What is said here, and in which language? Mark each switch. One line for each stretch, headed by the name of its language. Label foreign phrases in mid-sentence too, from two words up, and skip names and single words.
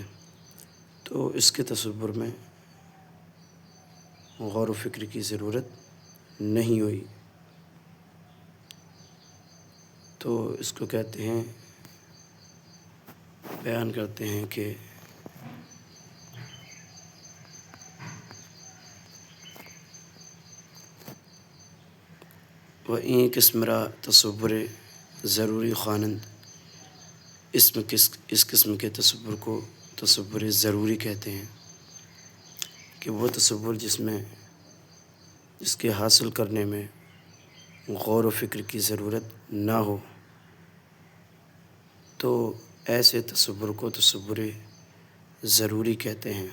Urdu: تو اس کے تصور میں غور و فکر کی ضرورت نہیں ہوئی۔ تو اس کو کہتے ہیں، بیان کرتے ہیں کہ
Persian: و این قسم را تصور ضروری خوانند۔
Urdu: اس قسم کے تصور کو تصور ضروری کہتے ہیں کہ وہ تصور جس کے حاصل کرنے میں غور و فکر کی ضرورت نہ ہو، تو ایسے تصور کو تصور ضروری کہتے ہیں۔